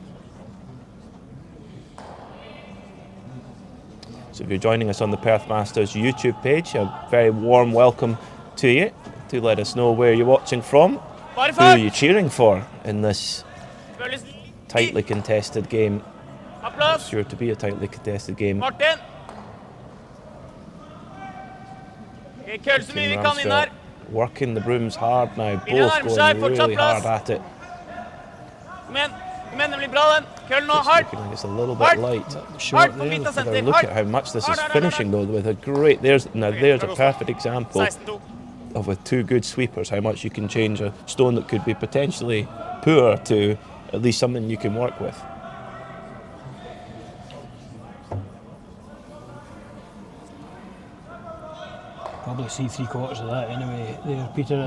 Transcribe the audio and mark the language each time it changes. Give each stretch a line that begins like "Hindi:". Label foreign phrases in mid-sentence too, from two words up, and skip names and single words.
English: So if you're joining us on the Perth Masters YouTube page, a very warm welcome to you. Do let us know where you're watching from, who are you cheering for in this tightly contested game. It's sure to be a tightly contested game.
Norwegian: Martin. Køl så mye vi kan inn her.
English: Working the brooms hard now, both Ramsfjell, going really hard at it.
Norwegian: Kom igjen, det blir bra den. Køl nå,
English: It's
Norwegian: hardt.
English: looking like it's a little bit light.
Norwegian: Hardt på Vita senter,
English: Look at how much this is finishing though, with a great, there's a perfect example 16-2. of with two good sweepers, how much you can change a stone that could be potentially poor to at least something you can work with. Probably see 3/4 of that anyway there, Peter.